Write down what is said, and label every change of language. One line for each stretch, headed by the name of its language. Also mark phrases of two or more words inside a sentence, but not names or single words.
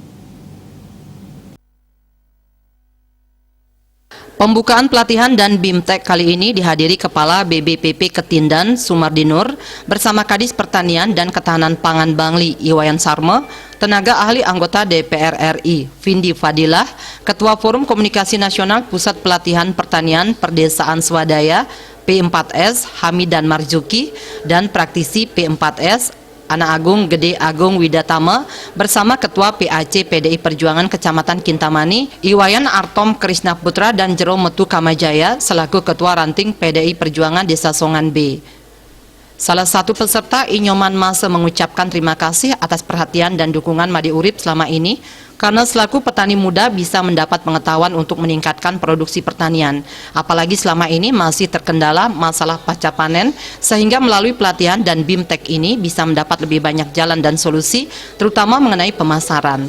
Indonesian: Pembukaan pelatihan dan BIMTEK kali ini dihadiri Kepala BBPP Ketindan Sumardinur bersama Kadis Pertanian dan Ketahanan Pangan Bangli Iwayan Sarma, tenaga ahli anggota DPR RI Vindi Fadilah, Ketua Forum Komunikasi Nasional Pusat Pelatihan Pertanian Perdesaan Swadaya P4S Hamidan Marzuki, dan praktisi P4S Ana Agung Gede Agung Widatama bersama Ketua PAC PDI Perjuangan Kecamatan Kintamani Iwayan Artom Krisna Putra dan Jero Metu Kamajaya selaku Ketua Ranting PDI Perjuangan Desa Songan B. Salah satu peserta Inyoman Mase mengucapkan terima kasih atas perhatian dan dukungan Made Urip selama ini karena selaku petani muda bisa mendapat pengetahuan untuk meningkatkan produksi pertanian. Apalagi selama ini masih terkendala masalah pasca panen, sehingga melalui pelatihan dan BIMTEK ini bisa mendapat lebih banyak jalan dan solusi, terutama mengenai pemasaran.